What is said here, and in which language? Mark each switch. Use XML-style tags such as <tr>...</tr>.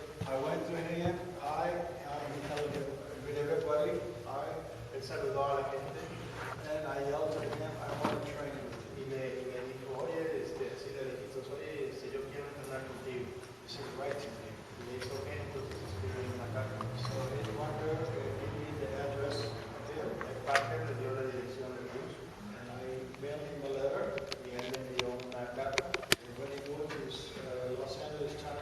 <en>I went to him, he told with everybody,</en> <es>Él saludó a la gente</es> <en>and I yelled to him, I want to train with you.</en> <es>y le dijo, oye, así le dijiste, oye, yo quiero entrenar contigo.</es> <en>He said, write to me.</en> <es>Y le dijo, ok, entonces escribe una carta.</es> <en>So his wonder gave me the address of him,</en> <es>El Parker le dio la dirección de Bruce</es> <en>and I mailed him a letter.</en> <es>y él le envió una carta.</es> <en>And when he moved to Los Angeles,</en>